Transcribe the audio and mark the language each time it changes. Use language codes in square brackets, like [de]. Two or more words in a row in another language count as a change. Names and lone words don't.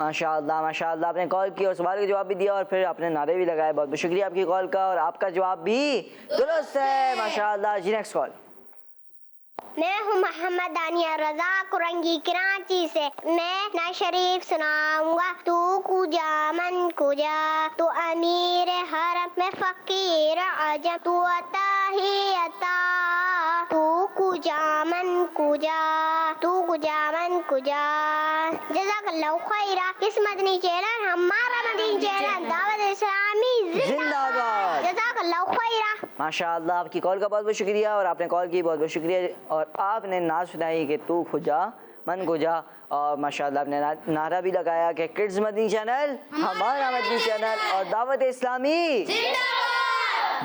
[ur] ماشاءاللہ ماشاءاللہ، آپ نے کال کی اور سوال کا جواب بھی دیا، اور پھر آپ نے نعرے بھی لگائے۔ بہت بہت شکریہ آپ کی کال کا، اور آپ کا جواب بھی درست ہے، ماشاءاللہ۔ [en] جی next call. [ur] میں ہوں محمد دانیہ رضا کرنگی کراچی سے۔ میں نعت شریف سناؤں گا۔ [fa] تو کجا من کجا، تو امیر حرم میں فقیر عجم، تو عطا ہی عطا، تو کجا من کجا، تو کجا من کجا۔ [ar] جزاک اللہ خیرہ۔ [ur] اس مدنی چینل، ہمارا مدنی چینل، دعوت اسلامی زندہ آباد۔ [ar] جزاک اللہ خیرہ۔ [ur] ماشاءاللہ، آپ کی کال کا بہت بہت شکریہ، اور آپ نے کال کی، بہت بہت شکریہ۔ اور آپ نے نعت سنائی کہ [fa] تو کھجا من کھجا، [ur] اور ماشاءاللہ آپ نے نعرہ بھی لگایا کہ کڈز مدنی چینل، ہمارا مدنی چینل، اور دعوت اسلامی زندہ باد۔